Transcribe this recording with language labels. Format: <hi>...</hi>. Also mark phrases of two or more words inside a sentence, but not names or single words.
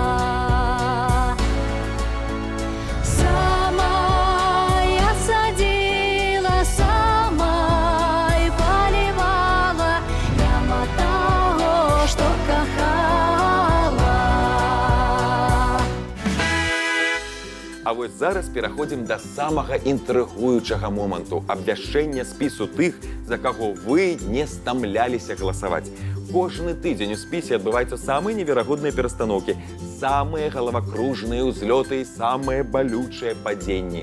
<uk>Сама я садила, сама і поливала, няма того, что кохала.</uk> <be>А вось зараз пераходзім да самага інтрыгуючага моманту – абвяшчэння спісу тых, за каго вы не стамляліся галасаваць. Кожны тыдзень у спісе адбываюцца самыя неверагодныя перастаноўкі, самыя галавакружныя ўзлёты і самыя балючыя падзенні.</be>